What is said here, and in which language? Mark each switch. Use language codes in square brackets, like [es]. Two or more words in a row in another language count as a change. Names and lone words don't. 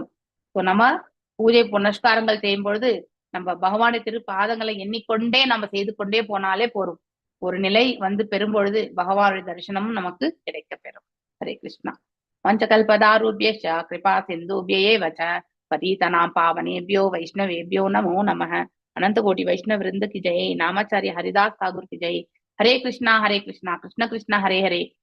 [ta] ஸோ நம்ம பூஜை புனஸ்காரங்கள் செய்யும் பொழுது நம்ம பகவானை திரு பாதங்களை எண்ணிக்கொண்டே நம்ம செய்து கொண்டே போனாலே போரும். ஒரு நிலை வந்து பெறும் பொழுது பகவானுடைய தரிசனமும் நமக்கு கிடைக்க பெறும். [sa] हरे कृष्णा। वाञ्छाकल्पतरुभ्यश्च कृपा सिन्धुभ्य एव च पतितानां पावनेभ्यो वैष्णवेभ्यो नमो नमः. [hi] अनंत कोटि वैष्णव वृंद की जय. नामाचार्य हरिदास ठाकुर की जय. [sa] हरे कृष्णा कृष्ण कृष्ण हरे हरे,